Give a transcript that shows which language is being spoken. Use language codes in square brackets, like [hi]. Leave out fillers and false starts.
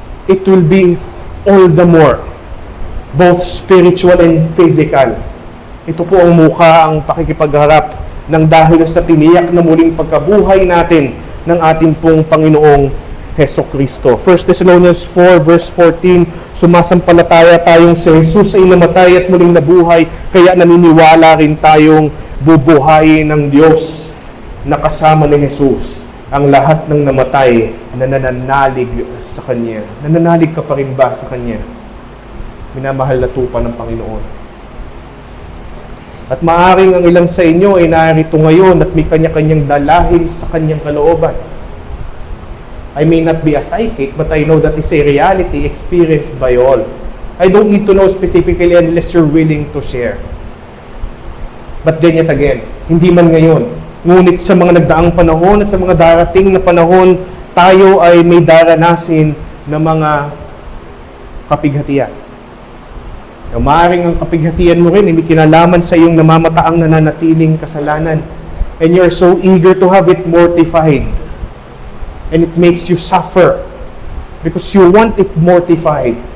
[en] It will be all the more, both spiritual and physical. [tl] Ito po ang mukha, ang pakikipagharap ng dahil sa tiniyak na muling pagkabuhay natin ng ating pong Panginoong Jesucristo. 1 Thessalonians 4 verse 14, sumasampalataya tayong si Jesus ay namatay at muling nabuhay, kaya naniniwala rin tayong bubuhayin ng Diyos na kasama ni Jesus ang lahat ng namatay na nananalig sa Kanya. Nananalig ka pa rin ba sa Kanya? Minamahal na tupa ng Panginoon. At maaring ang ilang sa inyo ay narito ngayon at may kanya-kanyang dalahin sa Kanyang kalooban. [en] I may not be a psychic, but I know that is a reality experienced by all. I don't need to know specifically unless you're willing to share. But then yet again, [tl] hindi man ngayon. Ngunit sa mga nagdaang panahon at sa mga darating na panahon, tayo ay may daranasin na mga kapighatian. Maaaring ang kapighatian mo rin ay may kinalaman sa iyong namamataang nananatiling kasalanan. [en] And you're so eager to have it mortified. And it makes you suffer because you want it mortified.